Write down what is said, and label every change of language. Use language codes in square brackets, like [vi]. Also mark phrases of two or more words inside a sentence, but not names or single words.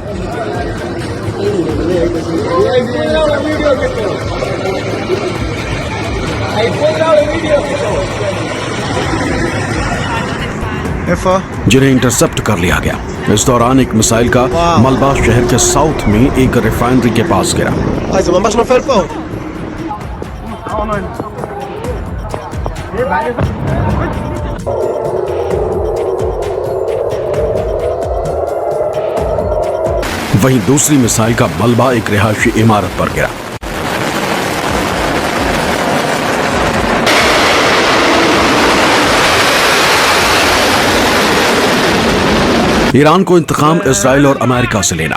[he] איפה? [hi] जिन्हें इंटरसेप्ट कर लिया गया। इस दौरान एक मिसाइल का मलबा शहर के साउथ में एक रिफाइनरी के पास गिरा। [he] זה ממש נופל פה. [hi] वहीं दूसरी मिसाइल का मलबा एक रिहायशी इमारत पर गिरा। ईरान को इंतकाम इजराइल और अमेरिका से लेना।